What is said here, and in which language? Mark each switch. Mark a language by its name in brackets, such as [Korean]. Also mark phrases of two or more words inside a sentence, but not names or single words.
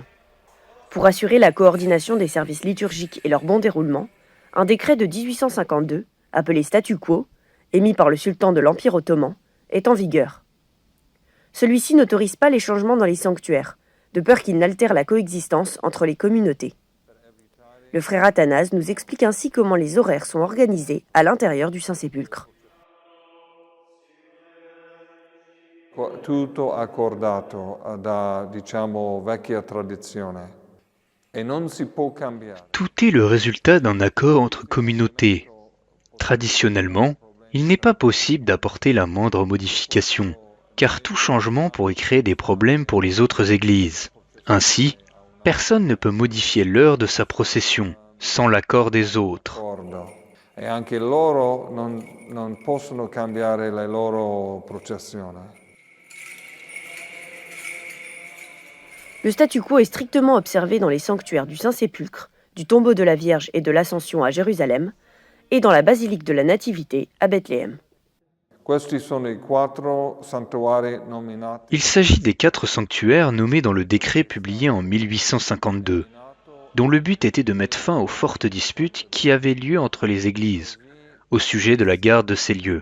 [French] Pour assurer la coordination des services liturgiques et leur bon déroulement, un décret de 1852, appelé Statu Quo, émis par le sultan de l'Empire ottoman, est en vigueur. Celui-ci n'autorise pas les changements dans les sanctuaires, de peur qu'ils n'altèrent la coexistence entre les communautés. Le frère Athanase nous explique ainsi comment les horaires sont organisés à l'intérieur du Saint-Sépulcre. [Italian] Tutto accordato da, diciamo, vecchia tradizione. E non si può cambiare. [French] Tout est le résultat d'un accord entre communautés. Traditionnellement, il n'est pas possible d'apporter la moindre modification, car tout changement pourrait créer des problèmes pour les autres églises. Ainsi, personne ne peut modifier l'heure de sa procession sans l'accord des autres. [Italian] E anche loro non possono cambiare le loro processioni. [French] Le statu quo est strictement observé dans les sanctuaires du Saint-Sépulcre, du tombeau de la Vierge et de l'Ascension à Jérusalem, et dans la basilique de la Nativité à Bethléem. Il s'agit des 4 sanctuaires nommés dans le décret publié en 1852, dont le but était de mettre fin aux fortes disputes qui avaient lieu entre les églises au sujet de la garde de ces lieux.